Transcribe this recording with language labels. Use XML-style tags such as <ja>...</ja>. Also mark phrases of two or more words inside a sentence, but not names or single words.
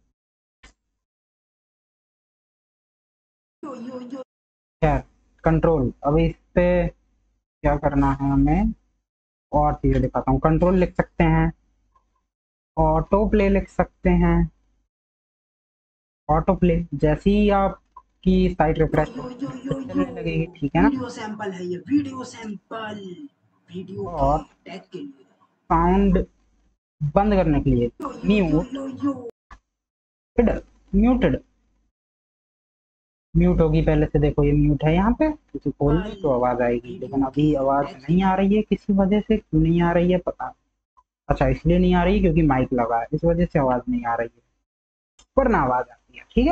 <hi>यो यो यो, खैर कंट्रोल। अब इस पे क्या करना है हमें, और चीजें दिखाता हूँ। कंट्रोल लिख सकते हैं,</hi> <en>auto play</en> <hi>लिख सकते हैं।</hi> <en>auto play,</en> <hi>जैसे ही आपकी साइट यो रिफ्रेश यो होगी यो म्यूजिक यो यो, चलने लगेगी, ठीक है ना।</hi> <en>video sample</en> <hi>है ये,</hi> <en>video sample,</en> <hi>वीडियो के और टैग के लिए। साउंड बंद करने के लिए यो यो यो म्यूट, यो यो, म्यूटेड, म्यूट होगी पहले से, देखो ये म्यूट है यहाँ पे, इसे खोल पल, दो तो आवाज आएगी, लेकिन वीडियो के अभी आवाज टैग के नहीं आ लिए। रही है किसी वजह से। क्यों नहीं आ रही है पता नहीं। अच्छा, इसलिए नहीं आ रही है क्योंकि माइक लगा है, इस वजह से आवाज नहीं आ रही है, वरना आवाज आती है, ठीक है।</hi>